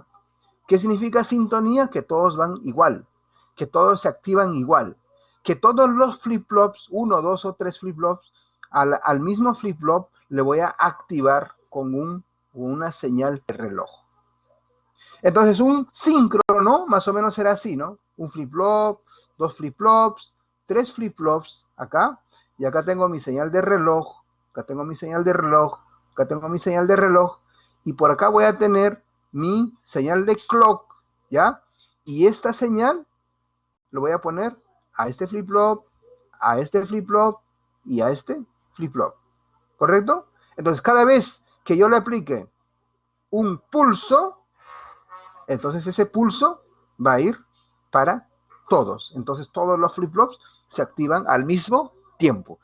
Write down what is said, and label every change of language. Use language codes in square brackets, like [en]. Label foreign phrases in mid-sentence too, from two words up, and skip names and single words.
[es] ¿Qué significa sintonía? Que todos van igual, que todos se activan igual, que todos los flip-flops, 1, 2 o 3 flip-flops, al mismo flip-flop le voy a activar con una señal de reloj. Entonces, un síncrono más o menos será así, ¿no? Un flip-flop, 2 flip-flops, 3 flip-flops acá, y acá tengo mi señal de reloj, acá tengo mi señal de reloj, acá tengo mi señal de reloj, y por acá voy a tener mi señal de clock, ¿ya? Y esta señal lo voy a poner a este flip-flop, a este flip-flop y a este flip-flop, ¿correcto? Entonces, cada vez que yo le aplique un pulso, entonces ese pulso va a ir para todos. Entonces, todos los flip-flops se activan al mismo tiempo.